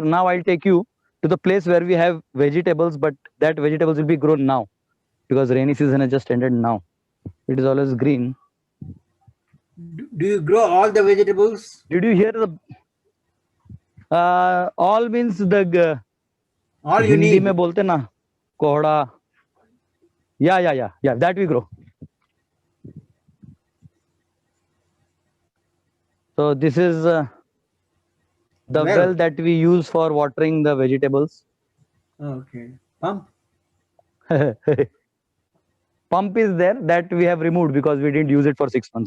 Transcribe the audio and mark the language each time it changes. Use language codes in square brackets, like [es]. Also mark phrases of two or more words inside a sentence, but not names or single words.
[en] Now I'll take you to the place where we have vegetables, but that vegetables will be grown now because rainy season has just ended now. It is always green. Do you grow all the vegetables? Did you hear the? All means the. All you [hi] हिंदी [en] need. [hi] में बोलते ना कोहड़ा. [en] Yeah. That we grow. So this is The well that we use for watering the vegetables. Okay. Pump. Pump is there that we have removed because we didn't use it for 6 months.